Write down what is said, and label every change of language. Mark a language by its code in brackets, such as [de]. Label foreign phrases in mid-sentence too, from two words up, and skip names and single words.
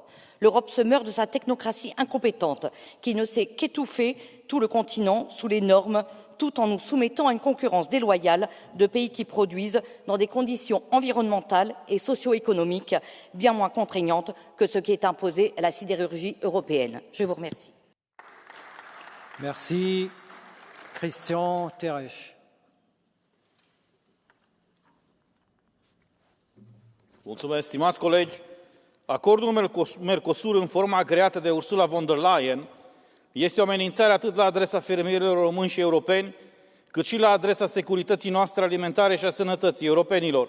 [fr] L'Europe se meurt de sa technocratie incompétente, qui ne sait qu'étouffer tout le continent sous les normes, tout en nous soumettant à une concurrence déloyale de pays qui produisent dans des conditions environnementales et socio-économiques bien moins contraignantes que ce qui est imposé à la sidérurgie européenne. Je vous remercie. Merci. Christian Terech. [ro] Mulțumesc, stimați colegi. Acordul Mercosur în forma creată de Ursula von der Leyen este o amenințare atât la adresa fermierilor români și europeni, cât și la adresa securității noastre alimentare și a sănătății europenilor.